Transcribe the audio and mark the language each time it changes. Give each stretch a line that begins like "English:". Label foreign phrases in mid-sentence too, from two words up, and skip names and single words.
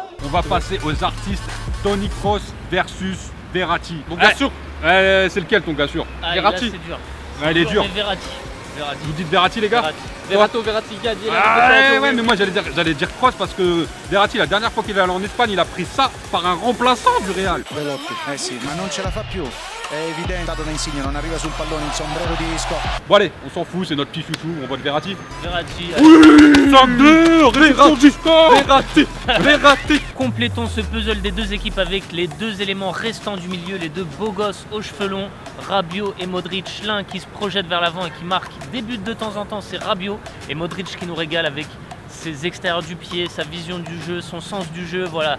French: On va passer aux artistes. Toni Kroos versus Verratti. Mon gars sûr. C'est lequel ton gars sûr? Ah, Verratti. là, c'est dur. Ouais, il est dur. Mais Verratti. Vous dites Verratti les gars? Verratti gagne. Ouais, mais moi j'allais dire Kroos parce que Verratti la dernière fois qu'il est allé en Espagne il a pris ça par un remplaçant du Real.
Italian: Belotti, sì, ma non ce la fa più. È evidente, dato da Insigne, non arriva sul pallone, il sombrero di Isco.
French: Bon allez, on s'en fout, c'est notre petit chouchou, on vote Verratti. Verratti. Verratti. Complétons ce puzzle des deux équipes avec les deux éléments restants du milieu, les deux beaux gosses aux cheveux longs, Rabiot et Modric. L'un qui se projette vers l'avant et qui marque des buts de temps en temps, c'est Rabiot, et Modric qui nous régale avec ses extérieurs du pied, sa vision du jeu, son sens du jeu, voilà.